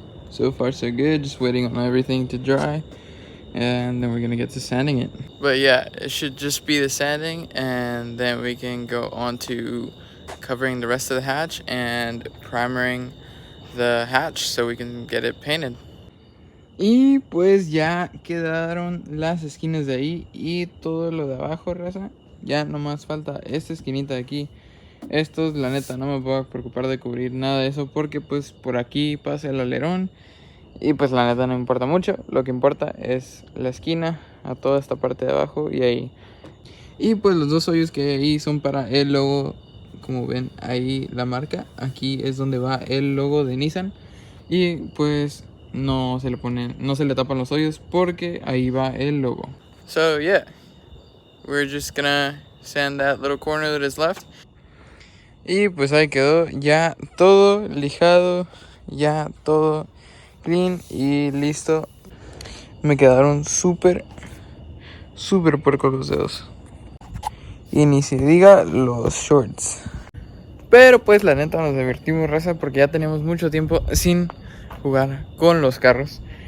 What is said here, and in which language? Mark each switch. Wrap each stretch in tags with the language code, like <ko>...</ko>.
<en>So far so good, just waiting on everything to dry and then we're gonna get to sanding it. But yeah, it should just be the sanding and then we can go on to covering the rest of the hatch and primering the hatch so we can get it painted.</en> <es>Y pues ya quedaron las esquinas de ahí y todo lo de abajo, raza. Ya nomás falta esta esquinita de aquí. Estos, la neta, no me puedo preocupar de cubrir nada de eso porque pues por aquí pasa el alerón. Y pues la neta no importa mucho. Lo que importa es la esquina a toda esta parte de abajo y ahí. Y pues los dos hoyos que hay ahí son para el logo. Como ven ahí la marca. Aquí es donde va el logo de Nissan. Y pues no se le tapan los hoyos porque ahí va el logo.</es> <en>So yeah, we're just gonna sand that little corner that is left.</en> <es>Y pues ahí quedó ya todo lijado, ya todo clean y listo. Me quedaron súper puercos los dedos. Y ni se diga los shorts. Pero pues la neta nos divertimos, raza, porque ya teníamos mucho tiempo sin jugar con los carros.</es>